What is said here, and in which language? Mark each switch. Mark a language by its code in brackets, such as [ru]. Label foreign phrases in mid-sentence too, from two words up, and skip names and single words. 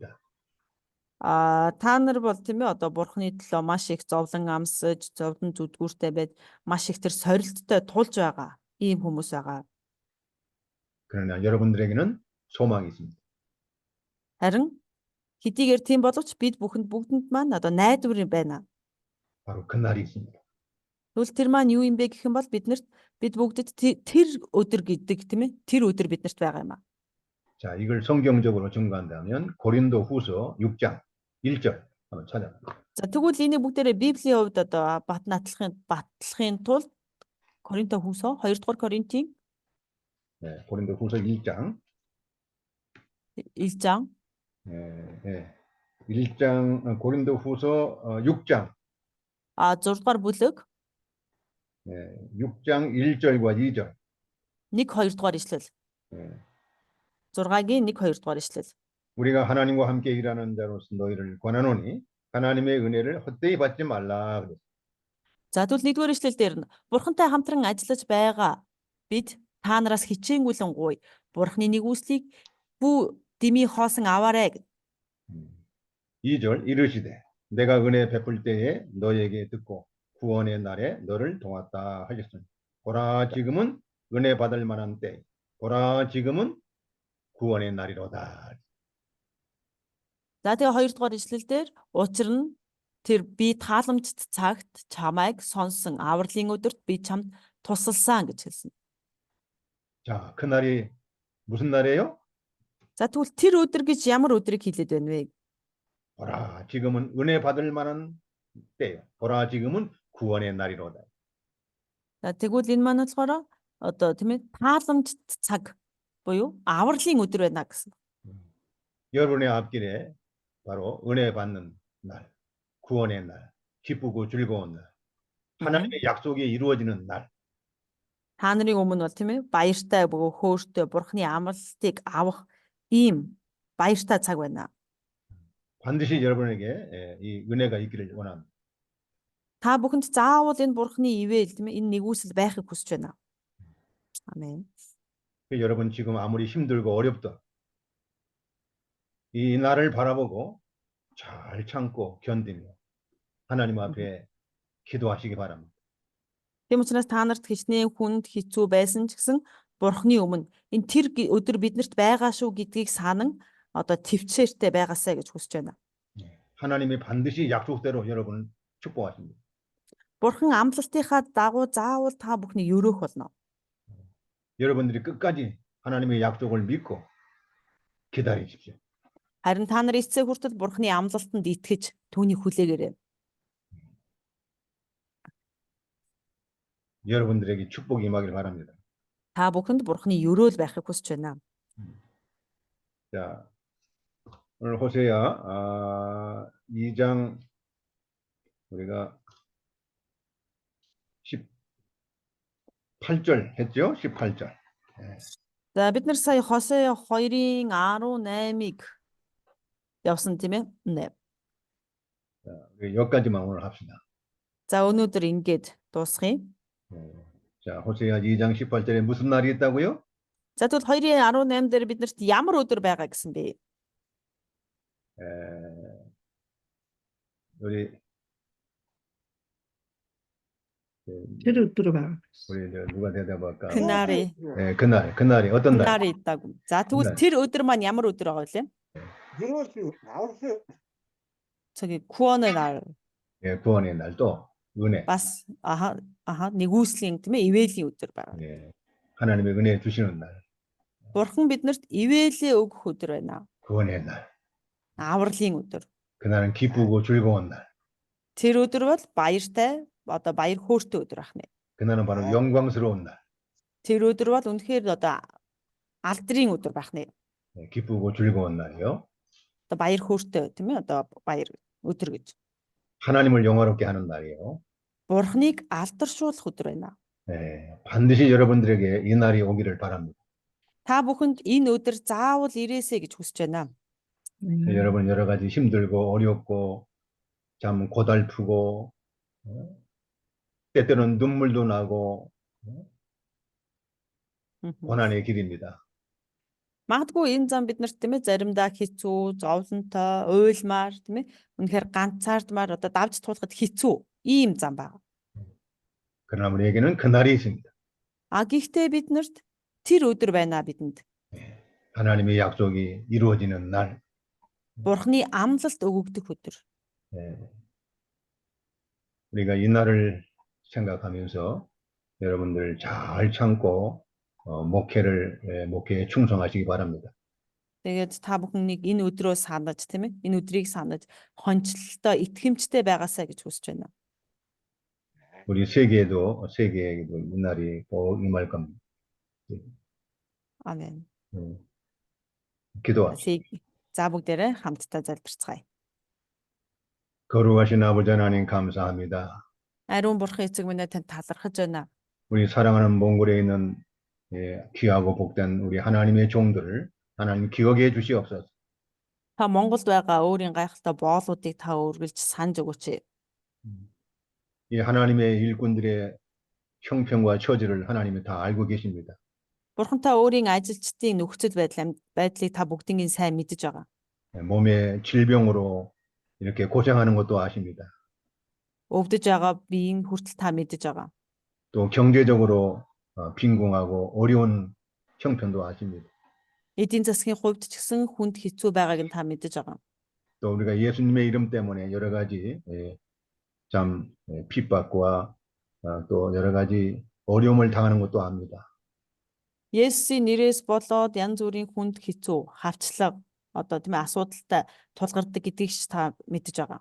[mn] Та нар бол тийм ээ одоо бурхны төлөө маш их зовлон амсаж, зовлон зүдгүүртэй байд маш их тэр сорилттой тулж байгаа ийм хүмүүс байгаа. [ko] 그러나 여러분들에게는 소망이 있습니다. [mn] Харин хэдийгээр тийм боловч бид бүгдэнд маань одоо найдвар байна. [ko] 바로 그날이 있습니다. [mn] Тэгвэл тэр маань юу юм бэ гэх юм бол бид бүгдэд тэр өдөр гэдэг тийм ээ тэр өдөр биднэрт байгаа юм аа. [ko] 자, 이걸 성경적으로 증거한다면 고린도 후서 6장 1절 한번 찾아봅니다. [mn] За тэгвэл энийг бүгдээрээ Библийн хувьд одоо батлахын тулд Коринто хүйсөө 2 дугаар Коринтын [ko] 고린도 후서 1장 1장 1장 고린도 후서 6장 [mn] 6 дугаар бүлэг [ko] 6장 1절과 2절 [mn] 1-2 дугаар ишлэл 6-гийн 1-2 дугаар ишлэл [ko] 우리가 하나님과 함께 일하는 자로서 너희를 권하노니 하나님의 은혜를 헛되이 받지 말라 그랬어요. [mn] За тэгвэл 1-р ишлэл дээр нь Бурхантай хамтран ажиллаж байгаа бид та нараас хичээнгүйлэн гуй Бурханы нэгүслийг бүү дими хоосон аваарэ. [ko] 2절 이르시되 내가 은혜 베풀 때에 너에게 듣고 구원의 날에 너를 도왔다 하셨으니 보라 지금은 은혜 받을 만한 때 보라 지금은 구원의 날이로다. [mn] За тэгээ 2 дугаар ишлэл дээр учир нь тэр би тааламжт цагт чамайг сонсон авралын өдөрт би чамд тусалсан гэж хэлсэн. [ko] 자, 그날이 무슨 날이에요? [mn] За тэгвэл тэр өдөр гэж ямар өдрийг хэлээд байна вэ? [ko] 보라 지금은 은혜 받을 만한 때요. 보라 지금은 구원의 날이로다. [mn] За тэгвэл энэ маань болохоор одоо тийм ээ тааламжт цаг буюу авралын өдөр байна гэсэн. [ko] 여러분의 앞길에 바로 은혜 받는 날, 구원의 날, 기쁘고 즐거운 날, 하나님의 약속이 이루어지는 날. [mn] Та нарын өмнө бол тийм ээ баяртай бөгөө хөөртэй Бурханы амлалтыг авах ийм баяртай цаг байна. [ko] 반드시 여러분에게 이 은혜가 있기를 원합니다. [mn] Та бүхэнд заавал энэ Бурханы ивэл тийм ээ энэ нэгүсэл байхыг хүсэж байна. [ko] 아멘. 여러분 지금 아무리 힘들고 어렵다. 이 날을 바라보고 잘 참고 견디며 하나님 앞에 기도하시기 바랍니다. [mn] Тийм учраас та нарт хичнээн хүнд хэцүү байсан ч гэсэн Бурхны өмнө энэ өдөр биднэрт байгаа шүү гэдгийг санан одоо төвчээртэй байгаасай гэж хүсэж байна. [ko] 하나님이 반드시 약속대로 여러분을 축복하십니다. [mn] Бурхан амлалтынхаа дагуу заавал та бүхнийг өрөөх болно. [ko] 여러분들이 끝까지 하나님의 약속을 믿고 기다리십시오. [mn] Харин та нар эцсээ хүртэл Бурханы амлалтанд итгэж түүнийг хүлээгээрэй. [ko] 여러분들에게 축복이 임하길 바랍니다. [mn] Та бүхэнд Бурханы өрөөл байхыг хүсэж байна. [ko] 자, 오늘 호세아 2장 우리가 18절 했죠? 18절. [mn] За бид нар сая Хосея 2-ын 18-ыг явсан тийм ээ. [ko] 네. 자, 여기까지만 오늘 합시다. [mn] За өнөөдөр ингээд дуусгая. [ko] 자, 호세아 2장 18절에 무슨 날이 있다고요? [mn] За тэгвэл 2-ын 18 дээр биднэрт ямар өдөр байгаа гэсэн бэ? [ko] 우리 [mn] Тэр өдөр байгаа. [ko] 우리 누가 대답할까? 그날이 그날이 어떤 날? 그날이 있다고. [mn] За тэгвэл [ko] 그날. [mn] тэр өдөр маань ямар өдөр байгаа вэ? [ko] 저기 구원의 날. 예, 구원의 날 또 은혜. [mn] бас нэгүслийн тийм ээ ивэлийн өдөр байна. [ko] 예, 하나님의 은혜 주시는 날. [mn] Бурхан биднэрт ивэлээ өгөх өдөр байна. [ko] 구원의 날. [mn] Авралын өдөр. [ko] 그날은 기쁘고 즐거운 날. [mn] Тэр өдөр бол баяртай одоо баяр хөөртэй өдөр ахна. [ko] 그날은 바로 영광스러운 날. [mn] Тэр өдөр бол үнэхээр одоо алдрын өдөр байна. [ko] 예, 기쁘고 즐거운 날이요. [mn] Одоо баяр хөөртэй тийм ээ одоо баяр өдөр гэж. [ko] 하나님을 영화롭게 하는 날이에요. [mn] Бурханыг алдаршуулах өдөр байна. [ko] 예, 반드시 여러분들에게 이 날이 오기를 바랍니다. [mn] Та бүхэнд энэ өдөр заавал ирээсэй гэж хүсэж байна. [ko] 여러분 여러 가지 힘들고 어렵고 참 고달프고 때때로는 눈물도 나고 고난의 길입니다. [mn] Магадгүй энэ зам биднэрт тийм ээ заримдаа хэцүү, зовлонтой, уйлмаар тийм ээ үнэхээр ганцаардмаар одоо давж туулахад хэцүү ийм зам байна. [ko] 그러나 우리에게는 그 날이 있습니다. [mn] Гэхдээ биднэрт тэр өдөр байна бидэнд. [ko] 하나님의 약속이 이루어지는 날. [mn] Бурхны амлалт өгөгдөх өдөр. [ko] 우리가 이 날을 생각하면서 여러분들 잘 참고 목회에 충성하시기 바랍니다. [mn] Тэгээд та бүхнийг энэ өдрөө санаж тийм ээ энэ өдрийг санаж хончлолтой итгэмжтэй байгаасай гэж хүсэж байна. [ko] 우리 세계에도 이 날이 꼭 임할 겁니다. 아멘. 기도합시다. [mn] За бүгдээрээ хамтдаа залбирцгаая. [ko] 거룩하신 아버지 하나님 감사합니다. [mn] Ариун бурхан эцэг минь танд талархаж байна. [ko] 우리 사랑하는 몽골에 있는 귀하고 복된 우리 하나님의 종들을 하나님 기억해 주시옵소서. [mn] Та Монголд байгаа өөрийн гайхалтай боолуудыг та үргэлж санаж өгөөч. [ko] 이 하나님의 일꾼들의 형편과 처지를 하나님이 다 알고 계십니다. [mn] Бурхан та өөрийн ажилчдын нөхцөл байдлыг та бүгднийг сайн мэдэж байгаа. [ko] 몸의 질병으로 이렇게 고생하는 것도 아십니다. [mn] Өвдөж байгаа биеийн хүртэл та мэдэж байгаа. [ko] 또 경제적으로 빈궁하고 어려운 형편도 아십니다. [mn] Эдийн засгийн хувьд ч гэсэн хүнд хэцүү байгааг нь та мэдэж байгаа. [ko] 또 우리가 예수님의 이름 때문에 여러 가지 참 핍박과 또 여러 가지 어려움을 당하는 것도 압니다. [mn] Есүсийн нэрээс болоод янз бүрийн хүнд хэцүү, хавчлаг одоо тийм ээ асуудалтай тулгардаг гэдгийг ч та мэдэж байгаа.